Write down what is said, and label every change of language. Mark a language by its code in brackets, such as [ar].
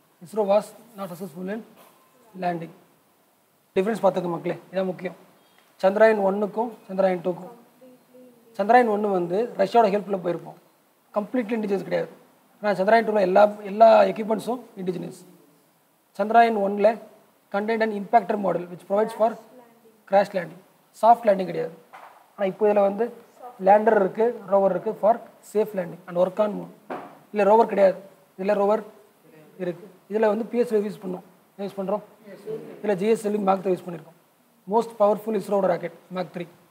[en] ISRO was not successful in landing. [ta] Difference பார்த்துக்க மக்களே, இதான் முக்கியம். சந்திராயன் 1க்கும் சந்திராயன் 2க்கும். சந்திராயன் 1 வந்து ரஷ்யாவோட ஹெல்ப்பில் போயிருப்போம். கம்ப்ளீட்லி இண்டிஜினஸ் கிடையாது. ஆனால் சந்திராயன் 2ல எல்லா எக்யூப்மெண்ட்ஸும் இண்டிஜினஸ். சந்திராயன் 1ல் [en] contained an impactor model which provides for crash landing. Soft landing [ta] கிடையாது. ஆனால் இப்போ இதில் வந்து லேண்டர் இருக்குது, ரோவர் இருக்குது [en] For safe landing and work on moon. [ta] இல்லை ரோவர் கிடையாது, இதில் ரோவர் இருக்குது. இதில் வந்து பிஎஸ்எல் யூஸ் பண்ணோம், யூஸ் பண்ணுறோம். இதில் ஜிஎஸ்எல்வி மேக் 3 யூஸ் பண்ணியிருக்கோம். Most powerful இஸ்ரோட rocket make 3.